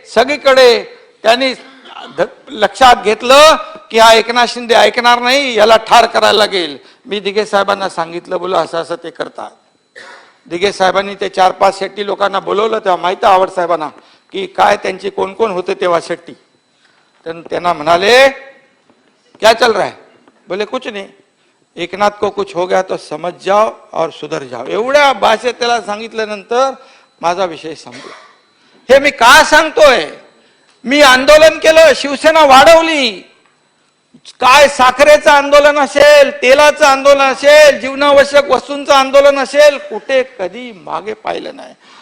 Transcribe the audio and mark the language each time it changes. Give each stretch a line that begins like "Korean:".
Marathi: सगळीकडे त्यांनी लक्षात घेतलं की हा एकनाथ शिंदे ऐकणार नाही, याला ठार करायला लागेल. मी दिघे साहेबांना सांगितलं, बोला असं असं ते करतात. दिघे साहेबांनी ते 4-5 शेट्टी लोकांना बोलवलं. तेव्हा माहिती आवड साहेबांना की काय त्यांचे कोण कोण होते तेव्हा शेट्टी. त्यांना म्हणाले
Hindi: क्या चल रहा है. बोले कुछ नहीं, एकनाथ को कुछ हो गया तो समझ जाओ और सुधर जाओ.
Marathi: एवढ्या भाषेत त्याला सांगितल्यानंतर माझा विषय संपला. हे मी का सांगतोय, मी आंदोलन केलं, शिवसेना वाढवली. काय साखरेचं आंदोलन असेल, तेलाचं आंदोलन असेल, जीवनावश्यक वस्तूंचं आंदोलन असेल, कुठे कधी मागे पाहिलं नाही.